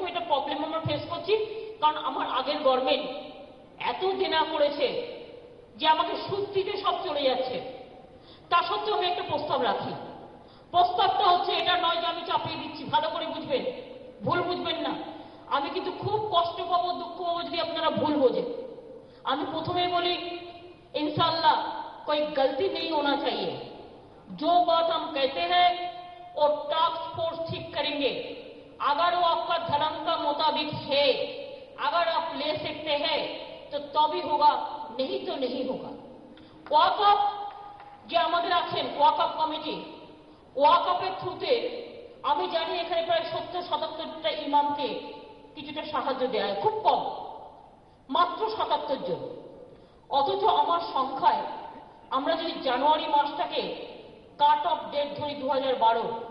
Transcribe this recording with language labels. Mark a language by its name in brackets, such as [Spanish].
[Bangla] এটা প্রবলেম আমরা ফেস করছি, কারণ আমার আগের গভর্নমেন্ট এত দেনা করেছে যে আমাকে সুদ দিতে সব চলে যাচ্ছে। তা সত্ত্বেও আমি একটা প্রস্তাব রাখি। প্রস্তাবটা হচ্ছে, এটা নয় যে আমি চাপিয়ে দিচ্ছি, ভালো করে বুঝবেন, ভুল বুঝবেন না। আমি কিন্তু খুব কষ্ট পাবো, দুঃখ পাবো যদি আপনারা ভুল বোঝেন। আমি প্রথমে বলি, [Hindi] इंशाल्लाह कोई गलती नहीं होना चाहिए। जो बात हम कहते हैं और टास्क फोर्स ठीक करेंगे। अगर वो आपका धर्म का मुताबिक है, अगर आप ले सकते हैं तो तभी होगा, नहीं तो नहीं होगा। [Bangla] ওয়াকফ যে আমাদের আছেন ওয়াকফ কমিটি, ওয়াকফের থ্রুতে আমি জানি এখানে প্রায় 70-77টা ইমামকে কিছুটা সাহায্য দেওয়া হয়, খুব কম, মাত্র 77 জন। অথচ আমার সংখ্যায় আমরা যদি জানুয়ারি মাসটাকে কাট অফ ডেট ধরি 2012,